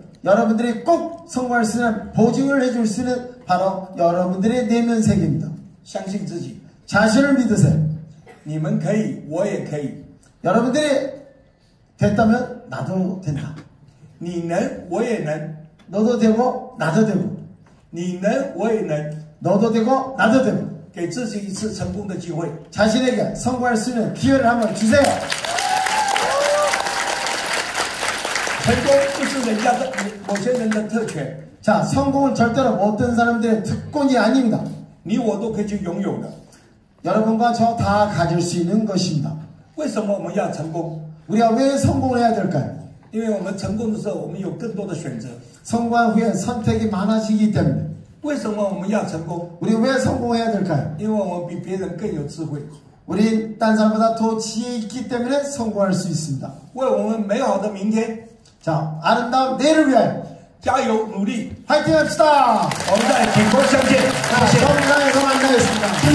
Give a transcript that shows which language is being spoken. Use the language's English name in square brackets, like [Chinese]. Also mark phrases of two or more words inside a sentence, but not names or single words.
[Korean] 여러분들이 꼭 성공할 수 있는 보증을 해줄 수 있는 바로 여러분들의 내면 세계입니다. [Chinese] 相信自己， [Korean] 자신을 믿으세요. [Chinese] 你们可以，我也可以。 [Korean] 여러분들이 됐다면 나도 된다. [Chinese] 你能，我也能； [Korean] 너도 되고 나도 되고 [Chinese] 你能，我也能。 [Korean] 너도 되고 나도 되고 [Chinese] 给自己一次成功的机会。 [Korean] 자신에게 성공할 수 있는 기회를 한번 주세요. [Chinese] 成功不是人家的某些人的特权， [Korean] 자, 성공은 절대로 어떤 사람들의 특권이 아닙니다. [Chinese] 你我都可以去拥有的。 [Korean] 여러분과 저 다 가질 수 있는 것입니다. [Chinese] 为什么我们要成功？ [Korean] 우리가 왜 성공을 해야 될까요? [Chinese] 因为我们成功的时候，我们有更多的选择。 [Korean] 성공한 후에 선택이 많아지기 때문에. [Chinese] 为什么我们要成功？ [Korean] 우리 왜 성공해야 될까요? [Chinese] 因为我们比别人更有智慧， [Korean] 우린 딴 사람보다 더 지혜 있기 때문에 성공할 수 있습니다. [Chinese] 为我们美好的明天 [Korean] 자, 아름다운 내일을 위하여 [Chinese] 加油努力。 [Korean] 화이팅 합시다. [Chinese] 我们在挺沟相见， [Korean] 자, [Chinese] 谢谢。 [Korean] 정상에서 만나겠습니다.